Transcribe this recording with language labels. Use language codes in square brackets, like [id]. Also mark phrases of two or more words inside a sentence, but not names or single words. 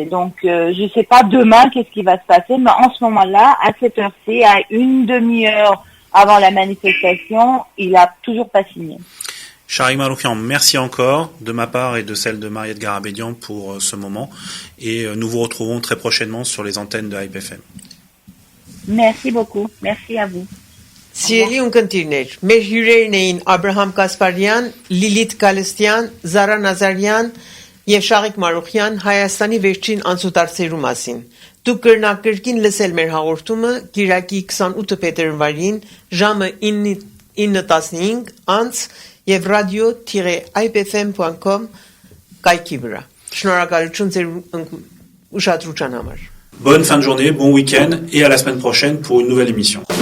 [fr] Donc, je sais pas demain qu'est-ce qui va se passer, mais en ce moment-là, à cette heure-ci, à une demi-heure avant la manifestation, il a toujours pas signé. Charik Maroukian, merci encore de ma part et de celle de Mariette Garabédian pour ce moment. Et nous vous retrouvons très prochainement sur les antennes de Hype FM. Merci beaucoup. Merci à vous. [hy] Սիրելի ունկնդիրներ, մեր հյուրերն էին Աբրահամ Կասպարյան, Լիլիթ Գալստյան, Զարա Նազարյան եւ Շաղիկ Մարուխյան Հայաստանի վերջին անցուդարձերու մասին։ Դուք կրկին լսել մեր հաղորդումը Կիրակի 28 փետրվարին ժամը 9:15 անց եւ radio-ipfm.com կայքի վրա։ Շնորհակալություն ձեր ուշադրության համար։ [fr] Bonne fin de journée, bon week-end et à la semaine prochaine pour une nouvelle émission.